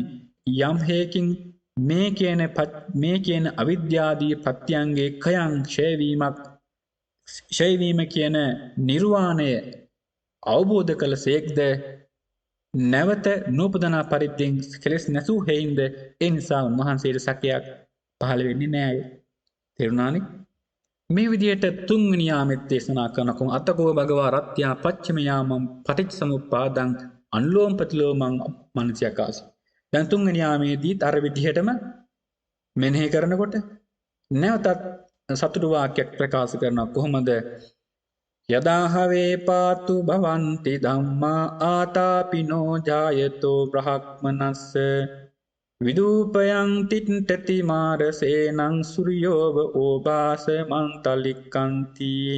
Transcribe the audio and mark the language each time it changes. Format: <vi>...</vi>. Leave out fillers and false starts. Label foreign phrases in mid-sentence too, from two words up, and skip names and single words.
<si>යම් හේකින් මේ කියන අවිද්‍යාදී ප්‍රත්‍යයන්ගේ කයං ක්ෂයවීම කියන නිර්වාණය අවබෝධ කළ සේක්ද නැවත නූපදනා පරිද්දෙන් කෙලෙස් නැසූ හේයින්ද ඒ නිසා උන්වහන්සේට සැකයක් පහළ වෙන්නේ නෑ. තේරුණානේ? මේ විදිහට තුන්වෙනි යාමෙත් දේශනා කරනකොම</si> <pi>අතකෝ භගවා රත්ත්‍යා පච්චම යාමං පටිච්චසමුප්පාදං අනුලෝම ප්‍රතිලෝමං මනසිකාසි.</pi> <si>දැන් තුන්වෙනි යාමේදීත් අර විදිහටම මෙනෙහි කරනකොට නැවතත් සතුටු වාක්‍යයක් ප්‍රකාශ කරනවා. කොහොමද?</si> <pi>යදාහවේ පාතු භවන්ති ධම්මා ආතාපිනෝ ජායතෝ බ්‍රහ්මනස්ස විදූපයං තිට්ඨති මාරසේනං සුරියෝව ඕභාස මන්තලික්කන්ති.</pi>